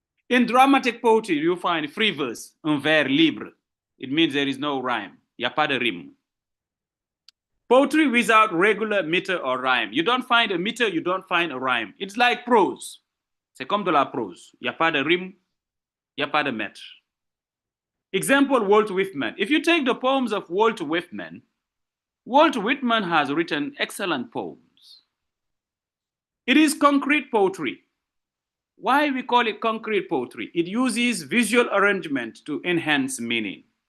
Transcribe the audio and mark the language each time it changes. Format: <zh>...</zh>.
<en>In dramatic poetry, you find free verse,</en> <fr>un vers libre.</fr> <en>It means there is no rhyme.</en> <fr>Il n'y a pas de rime.</fr> <en>Poetry without regular meter or rhyme. You don't find a meter, you don't find a rhyme. It's like prose.</en> <fr>C'est comme de la prose. Il n'y a pas de rime, il n'y a pas de metre.</fr> <en>Example, Walt Whitman. If you take the poems of Walt Whitman has written excellent poems. It is concrete poetry. Why we call it concrete poetry? It uses visual arrangement to enhance meaning.</en>